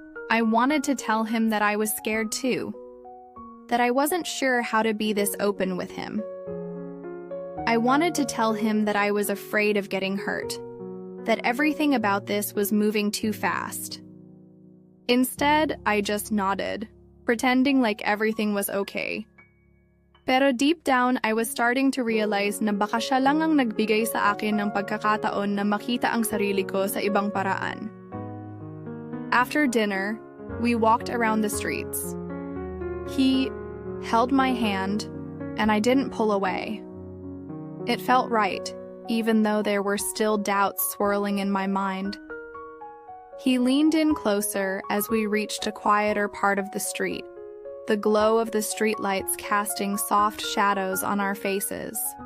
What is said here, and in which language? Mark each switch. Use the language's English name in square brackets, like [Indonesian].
[English] I wanted to tell him that I was scared too, that I wasn't sure how to be this open with him. I wanted to tell him that I was afraid of getting hurt, that everything about this was moving too fast. Instead, I just nodded, pretending like everything was okay. [Filipino] Pero [English] deep down, I was starting to realize [Filipino] na baka siya lang ang nagbigay sa akin ng pagkakataon na makita ang sarili ko sa ibang paraan. [English] After dinner, we walked around the streets. He held my hand, and I didn't pull away. It felt right, even though there were still doubts swirling in my mind. He leaned in closer as we reached a quieter part of the street, the glow of the streetlights casting soft shadows on our faces.